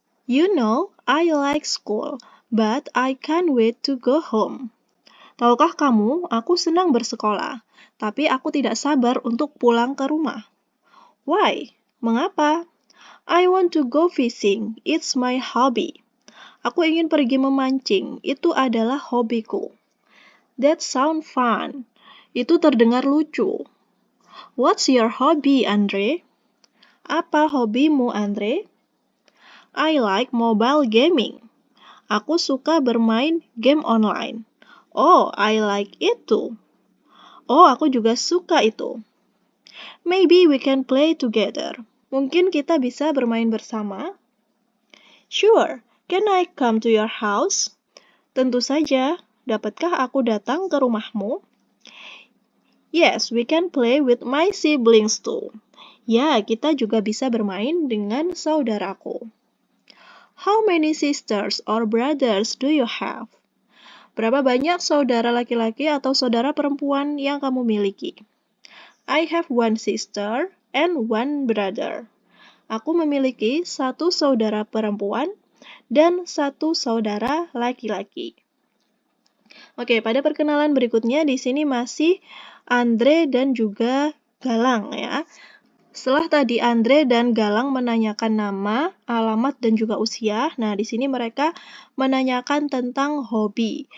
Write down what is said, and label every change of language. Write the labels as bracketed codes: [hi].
[en] You know, I like school, but I can't wait to go home. [id] Tahukah kamu, aku senang bersekolah, tapi aku tidak sabar untuk pulang ke rumah. [en] Why? [id] Mengapa? [en] I want to go fishing. It's my hobby. [id] Aku ingin pergi memancing. Itu adalah hobiku. [en] That sound fun. [id] Itu terdengar lucu. [en] What's your hobby, Andre? [id] Apa hobimu, Andre? [en] I like mobile gaming. [id] Aku suka bermain game online. [en] Oh, I like it too. [id] Oh, aku juga suka itu. [en] Maybe we can play together. [id] Mungkin kita bisa bermain bersama. [en] Sure, can I come to your house? [id] Tentu saja, dapatkah aku datang ke rumahmu? [en] Yes, we can play with my siblings too. [id] Ya, kita juga bisa bermain dengan saudaraku. [en] How many sisters or brothers do you have? [id] Berapa banyak saudara laki-laki atau saudara perempuan yang kamu miliki? [en] I have one sister and one brother. [id] Aku memiliki satu saudara perempuan dan satu saudara laki-laki. Oke, pada perkenalan berikutnya di sini masih Andre dan juga Galang ya. Setelah tadi Andre dan Galang menanyakan nama, alamat dan juga usia, nah di sini mereka menanyakan tentang hobi.